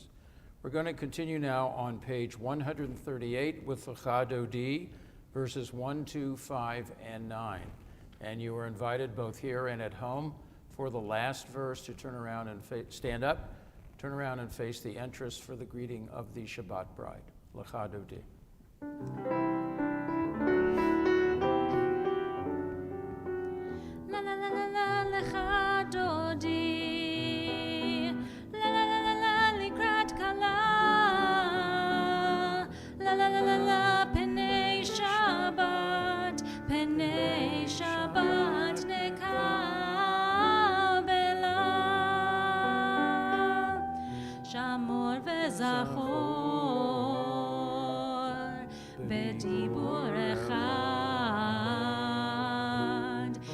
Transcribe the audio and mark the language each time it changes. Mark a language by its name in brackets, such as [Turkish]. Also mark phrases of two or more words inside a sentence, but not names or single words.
[English] We're going to continue now on page 138 with the Chadodi, verses 1, 2, 5, and 9. And you are invited both here and at home for the last verse to turn around and stand up, turn around and face the entrance for the greeting of the Shabbat bride. [Hebrew] L'chadodi. La la la la la l'chadodi. La la la la la לקראת כלה. La la la la la פני שבת. פני שבת נקבלה. שמור וזכור בדבור אחד.